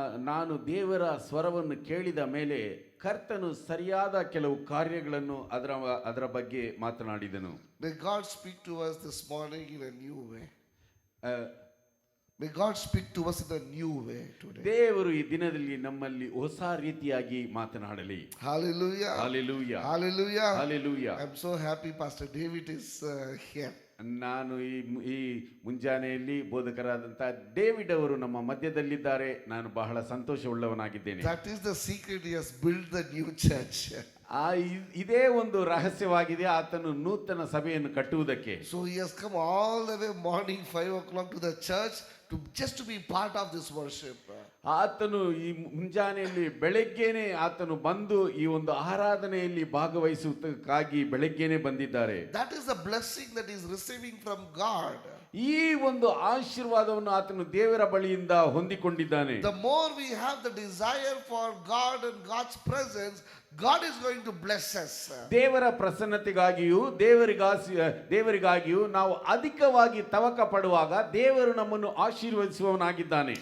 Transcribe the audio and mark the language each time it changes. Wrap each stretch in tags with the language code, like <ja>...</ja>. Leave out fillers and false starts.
<kn>ನಾನು ದೇವರ ಸ್ವರವನ್ನು ಕೇಳಿದ ಮೇಲೆ ಕರ್ತನು ಸರಿಯಾದ ಕೆಲವು ಕಾರ್ಯಗಳನ್ನು ಅದರ ಬಗ್ಗೆ ಮಾತನಾಡಿದನು.</kn> <en>May God speak to us this morning in a new way. May God speak to us in a new way today.</en> <kn>ದೇವರು ಈ ದಿನದಲ್ಲಿ ನಮ್ಮಲ್ಲಿ ಹೊಸ ರೀತಿಯಾಗಿ ಮಾತನಾಡಲಿ.</kn> <en>Hallelujah. Hallelujah. Hallelujah. Hallelujah. I'm so happy Pastor David is here.</en> <kn>ನಾನು ಈ ಮುಂಜಾನೆಯಲ್ಲಿ ಬೋಧಕರಾದಂಥ David ಅವರು ನಮ್ಮ ಮಧ್ಯದಲ್ಲಿದ್ದಾರೆ. ನಾನು ಬಹಳ ಸಂತೋಷವುಳ್ಳವನಾಗಿದ್ದೇನೆ.</kn> <en>That is the secret. He has built the new church.</en> <kn>ಇದೇ ಒಂದು ರಹಸ್ಯವಾಗಿದೆ ಆತನು ನೂತನ ಸಭೆಯನ್ನು ಕಟ್ಟುವುದಕ್ಕೆ.</kn> <en>So he has come all the way morning 5 o'clock to the church just to be part of this worship.</en> <kn>ಆತನು ಈ ಮುಂಜಾನೆಯಲ್ಲಿ ಬೆಳಗ್ಗೆನೆ ಆತನು ಬಂದು ಈ ಒಂದು ಆರಾಧನೆಯಲ್ಲಿ ಭಾಗವಹಿಸುವುದಕ್ಕಾಗಿ ಬೆಳಗ್ಗೆನೆ ಬಂದಿದ್ದಾರೆ.</kn> <en>That is the blessing that he is receiving from God.</en> <kn>ಈ ಒಂದು ಆಶೀರ್ವಾದವನ್ನು ಆತನು ದೇವರ ಬಳಿಯಿಂದ ಹೊಂದಿಕೊಂಡಿದ್ದಾನೆ.</kn> <en>The more we have the desire for God and God's presence, God is going to bless us.</en> <kn>ದೇವರ ಪ್ರಸನ್ನತೆಗಾಗಿಯೂ ದೇವರಿಗಾಗಿಯೂ ನಾವು ಅಧಿಕವಾಗಿ ತವಕ ಪಡುವಾಗ ದೇವರು ನಮ್ಮನ್ನು ಆಶೀರ್ವದಿಸುವವನಾಗಿದ್ದಾನೆ.</kn>